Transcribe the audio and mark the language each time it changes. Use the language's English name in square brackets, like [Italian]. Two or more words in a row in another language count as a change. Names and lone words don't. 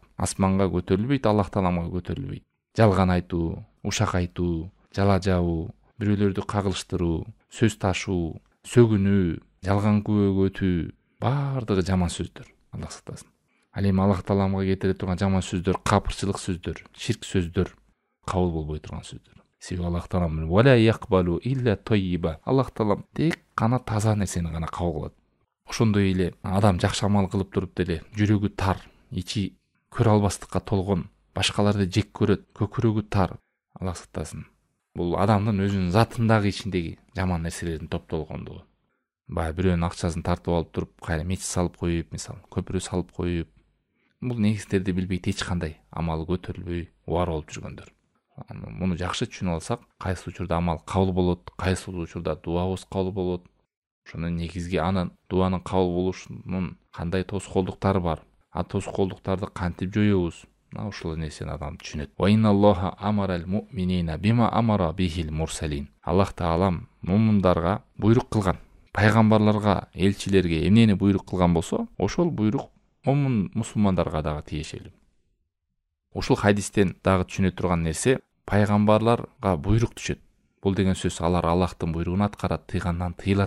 [Kyrgyz] Асманга көтөрүлбөйт, Аллах тааламга көтөрүлбөйт. Жалган айтуу, ушак айтуу, жала жабуу, бирөөлөрдү кагылыштыруу, сөз ташуу, сөгүнүү, жалган күбөгө өтүү, баардыгы жаман сөздөр. Аллах сактасын. Ал эми Аллах тааламга кетире турган жаман сөздөр, капырчылык сөздөр, ширк сөздөр, кабыл болбой турган сөздөр. Себеби Аллах таалам [Arabic] ولا يقبل إلا طيبا. [Kyrgyz] Аллах таалам тек гана таза нерсени гана кабыл кылат. Ошондой эле адам жакшы амал кылып туруп деле жүрөгү тар, ичи көрө албастыкка толгон, башкаларды жек көрөт, көкүрөгү тар. Аллах сактасын. Бул адамдын өзүнүн затындагы ичиндеги жаман нерселердин топтолгондугу. Баягы бирөөнүн акчасын тартып алып туруп, кайра мечит салып коюп, мисалы, көпүрө салып коюп, бул негиздерди билбейт, эч кандай амалы көтөрүлбөй убар болуп жүргөндөр. Муну жакшы түшүнүп алсак, кайсы учурда амал кабыл болот, кайсы учурда дуабыз кабыл болот. Ошонун негизги анын дуанын кабыл болушунун кандай тоскоолдуктары бар, а тоскоолдуктарды кантип жоёбуз? Мына ушул нерсени адам түшүнөт. [Arabic] وإن الله أمر المؤمنين بما أمر به المرسلين. [Kyrgyz] Аллах таалам мумундарга буйрук кылган, пайгамбарларга, элчилерге эмнени буйрук кылган болсо, ошол буйрук мумун мусулмандарга дагы тиешелүү. Ушул хадистен дагы түшүнө турган нерсе, пайгамбарларга буйрук түшөт. Бул деген сөз алар Аллахтын буйругун аткарат, тыйгандан тыйылат.